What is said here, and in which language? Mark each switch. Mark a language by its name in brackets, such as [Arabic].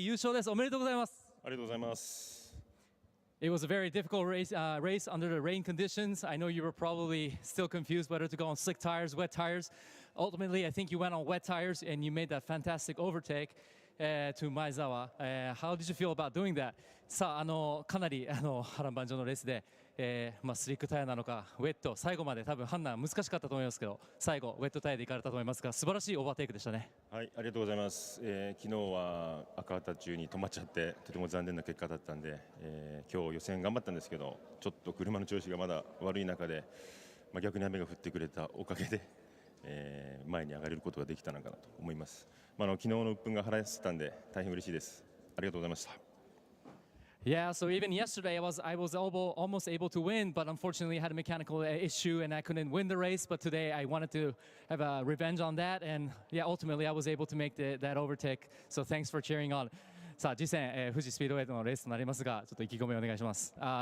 [Japanese] 優勝です。おめでとうございます。ありがとうございます。 [English] It was a very difficult race under the rain conditions. I know you were probably still confused whether to go on slick tires, wet tires. Ultimately, I think you went on wet tires and you made that fantastic overtake to Maezawa. How did you feel about doing that? [Japanese] さあ、かなり波乱万丈のレースで、スリックタイヤなのかウェット、最後まで多分判断難しかったと思いますけど、最後ウェットタイヤで行かれたと思いますが、素晴らしいオーバーテイクでしたね。はい、ありがとうございます。昨日は赤旗中に止まっちゃってとても残念な結果だったんで、今日予選頑張ったんですけど、ちょっと車の調子がまだ悪い中で、逆に雨が降ってくれたおかげで、前に上がれることができたのかなと思います。昨日の鬱憤が晴らせたんで大変嬉しいです。ありがとうございました。 [English] Yeah, so even yesterday I was almost able to win, but unfortunately I had a mechanical issue and I couldn't win the race. But today I wanted to have a revenge on that, and yeah, ultimately I was able to make that overtake. So thanks for cheering on. [Japanese] さあ、次戦、富士スピードウェイのレースとなりますが、ちょっと意気込みをお願いします。